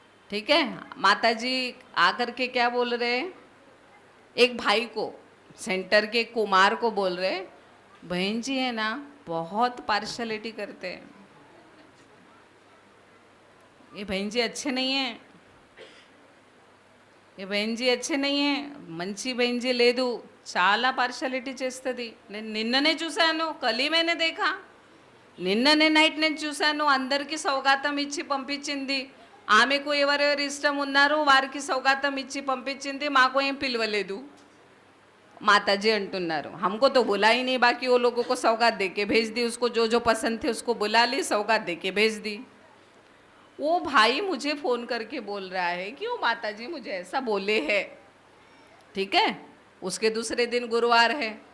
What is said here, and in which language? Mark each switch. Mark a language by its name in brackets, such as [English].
[Hindi] ठीक है, माता जी आकर के क्या बोल रहे हैं, एक भाई को, सेंटर के कुमार को बोल रहे, बहन जी है ना बहुत पार्शलिटी करते हैं, ये बहन जी अच्छे नहीं हैं, ये బహన్ జీ अच्छे नहीं है, [Telugu] మంచి బహన్ జీ లేదు, చాలా పార్షాలిటీ చేస్తుంది. నేను నిన్ననే చూశాను, కలి [Hindi] मैंने देखा, [Telugu] నిన్ననే నైట్ నేను చూశాను, అందరికీ సౌగాతం ఇచ్చి పంపించింది, ఆమెకు ఎవరెవరు ఇష్టం ఉన్నారో వారికి సౌగాతం ఇచ్చి పంపించింది, మాకు ఏం పిలవలేదు. [Hindi] माताजी अंटुన్నారు, हमको तो बुला ही नहीं, बाकी वो लोगों को सौगात दे के भेज दी, उसको जो जो पसंद थे उसको बुला ली, सौगात दे के भेज दी. वो भाई मुझे फ़ोन करके बोल रहा है कि वो माताजी मुझे ऐसा बोले है. ठीक है, उसके दूसरे दिन गुरुवार है.